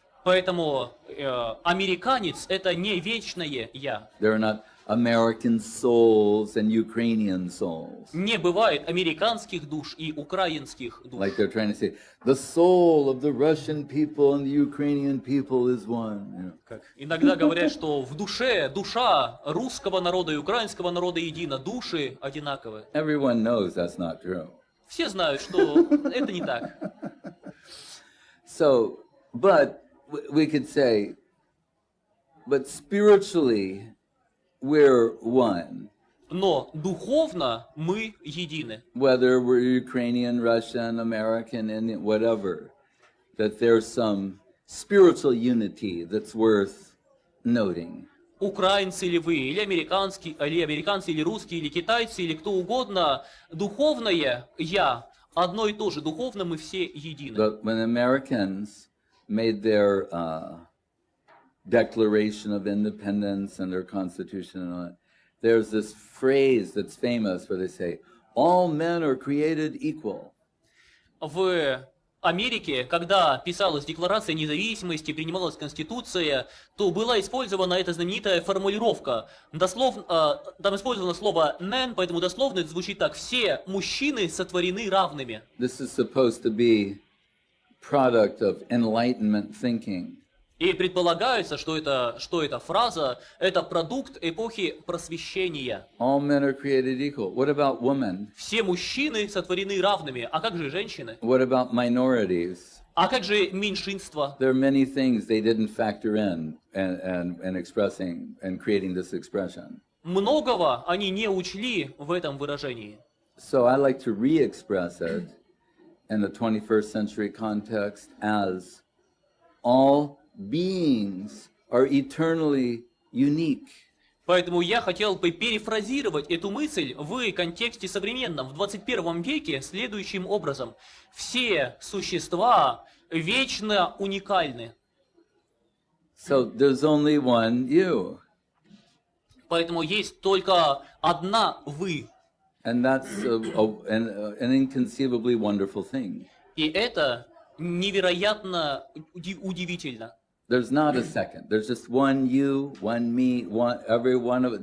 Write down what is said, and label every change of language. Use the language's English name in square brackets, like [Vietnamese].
[Russian] Поэтому американец — это не вечное «я». [English] There are not American souls and Ukrainian souls. [Russian] Не бывает американских душ и украинских душ. [English] Like they're trying to say, the soul of the Russian people and the Ukrainian people is one. You know. [Russian] Как иногда говорят, что в душе душа русского народа и украинского народа едина, души одинаковы. [English] Everyone knows that's not true. [Russian] Все знают, что это не так. [English] So, but we could say, but spiritually, we're one. [Russian] Но духовно мы едины. [English] Whether we're Ukrainian, Russian, American, Indian, whatever, that there's some spiritual unity that's worth noting. [Russian] Украинцы ли вы, или американцы, или русские, или китайцы, или кто угодно, духовное «я» одно и то же, духовно мы все едины. [English] But when Americans made their Declaration of Independence and their Constitution and all that, there's this phrase that's famous where they say, all men are created equal. [Russian] В Америке, когда писалась Декларация независимости, принималась Конституция, то была использована эта знаменитая формулировка. Там использовано слово «men», поэтому дословно это звучит так: «Все мужчины сотворены равными». [English] This is supposed to be product of enlightenment thinking. [Russian] И предполагается, что эта фраза – это продукт эпохи просвещения. [English] All men are created equal. What about women? [Russian] Все мужчины сотворены равными. А как же женщины? [English] What about minorities? [Russian] А как же меньшинства? [English] There are many things they didn't factor in and expressing and creating this expression. [Russian] Многого они не учли в этом выражении. [English] So I like to re-express it in the 21st century context as all beings are eternally unique. [Russian] Поэтому я хотел бы перефразировать эту мысль в контексте современном, в 21 веке, следующим образом. Все существа вечно уникальны. [English] So there's only one you. [Russian] Поэтому есть только одна вы. [English] And that's an inconceivably wonderful thing. [Russian] И это невероятно удивительно. [English] There's not a second. There's just one you, one me, every one of it.